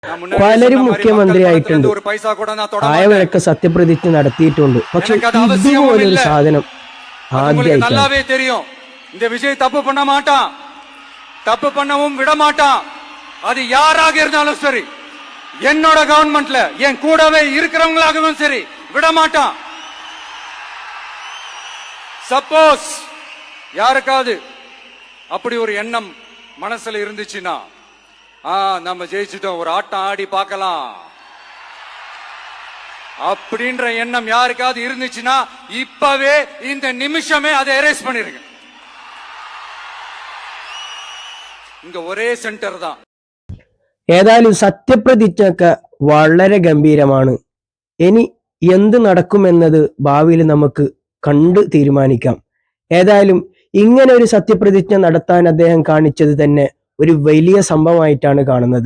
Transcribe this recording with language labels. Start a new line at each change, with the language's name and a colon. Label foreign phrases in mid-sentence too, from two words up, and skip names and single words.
Malayalam: പലരും മുഖ്യമന്ത്രിയായിട്ടുണ്ട്, ആയവരൊക്കെ സത്യപ്രതിജ്ഞ നടത്തിയിട്ടുണ്ട്. പക്ഷെ ഇതുപോലൊരു സാധനം
Tamil: நல்லாவே தெரியும். இந்த விஜய் தப்பு பண்ண மாட்டான், தப்பு பண்ணவும் விட மாட்டான். அது யாராக இருந்தாலும் சரி, என்னோட கவர்மெண்ட்ல என் கூடவே இருக்கிறவங்களாகவும் சரி விட மாட்டான். சப்போஸ் யாருக்காவது அப்படி ஒரு எண்ணம் மனசுல இருந்துச்சுன்னா, நம்ம ஜெயிச்சிட்டோம், ஒரு ஆட்டம் ஆடி பார்க்கலாம் அப்படின்ற எண்ணம் யாருக்காவது இருந்துச்சுன்னா இப்பவே இந்த நிமிஷமே அதை எரேஸ் பண்ணிருங்க. இங்க ஒரே சென்டர் தான்.
Malayalam: ഏതായാലും സത്യപ്രതിജ്ഞയൊക്കെ വളരെ ഗംഭീരമാണ്. ഇനി എന്ത് നടക്കുമെന്നത് ഭാവിയിൽ നമുക്ക് കണ്ട് തീരുമാനിക്കാം. ഏതായാലും ഇങ്ങനെ ഒരു സത്യപ്രതിജ്ഞ നടത്താൻ അദ്ദേഹം കാണിച്ചത് തന്നെ ഒരു വലിയ സംഭവമായിട്ടാണ് കാണുന്നത്.